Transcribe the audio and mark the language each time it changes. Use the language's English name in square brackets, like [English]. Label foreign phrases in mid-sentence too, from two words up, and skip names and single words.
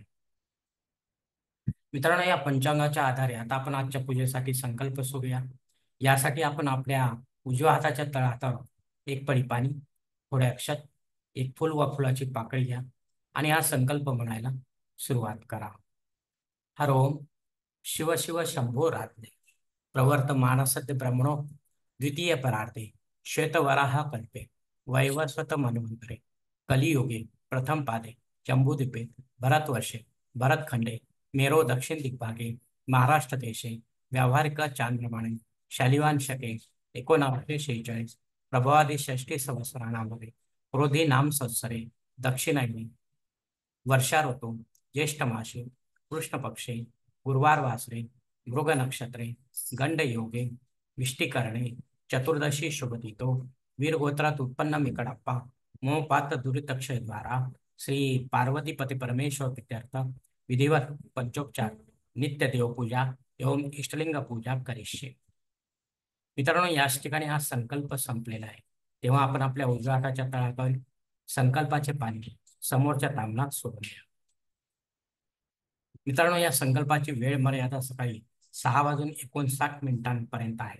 [Marathi] मित्रांनो, या पंचांगाच्या आधारे आता आपण आजच्या पूजेसाठी संकल्प सोडूया. यासाठी आपण आपल्या उजव्या हाताच्या तळहातावर एक पळी पाणी, थोडे अक्षत, एक फुल व फुलाची पाकळी घ्या आणि हा संकल्प म्हणायला सुरुवात करा. [Sanskrit] हर ओम शिव शिव शंभो रात्रे प्रवर्तमानसद्य ब्रह्मणो द्वितीय परार्थे श्वेतवराह कल्पे वैवस्वत मन्वंतरे कलियुगे प्रथम पादे जम्बूद्वीपे भरतवर्षे भरतखंडे मेरो दक्षिण दिग्भागे महाराष्ट्र देशे व्यावहारिक चांद्रमाने शालिवान शके 1946 प्रभवादी षष्ठी संवत्सराणामध्ये क्रोधी नाम संवत्सरे दक्षिणायनी वर्षा ऋतू ज्येष्ठ मासे कृष्ण पक्षे गुरुवार वासरे मृग नक्षत्रे गंड योगे विष्टीकरणे चतुर्दशी शुभतिथो वीरगोत्रात उत्पन्न मी कडाप्पा मोहपात दुरितक्षय द्वारा श्री पार्वतीपती परमेश्वर प्रीत्यर्थ विधिवत पंचोपचार नित्य देवपूजा एवं इष्टलिंग पूजा करिष्ये. [Marathi] मित्रांनो, याच ठिकाणी हा संकल्प संपलेला आहे. तेव्हा आपण आपल्या उजव्या हाताच्या तळहातावर संकल्पाचे पाणी समोरच्या तामणात सोडूया. मित्रांनो, या संकल्पाची वेळ मर्यादा सकाळी 6:59 आहे.